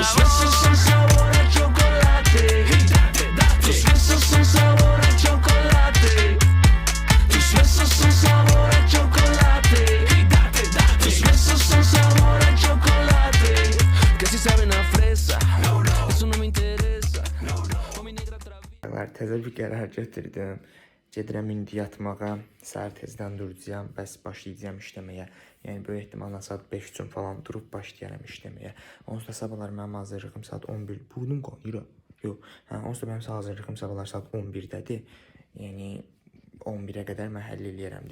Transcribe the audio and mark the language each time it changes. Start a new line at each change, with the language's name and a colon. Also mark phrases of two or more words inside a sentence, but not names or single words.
Spanish: Tus besos son sabor a chocolate, tus besos son sabor a chocolate, tus besos son sabor a chocolate, tus besos son sabor a chocolate, que si saben a fresa, eso no me interesa, o mi negra traviesa.
Azerbaijani: Təzə bir qərar götürdüm. Gedirəm indi yatmağa. Səhər tezdən duracağam, bəs başlayacağam işləməyə. Yəni böyük ehtimalla saat 5 üçün falan durub başlayaram işləməyə. Onsuz da sabahlar mənim hazırlığım saat 11. Burnum qonur. Yox. Onsuz da mənim hazırlığım sabahlar saat 11-dədir. Yəni 11-ə qədər mən həll eləyərəm.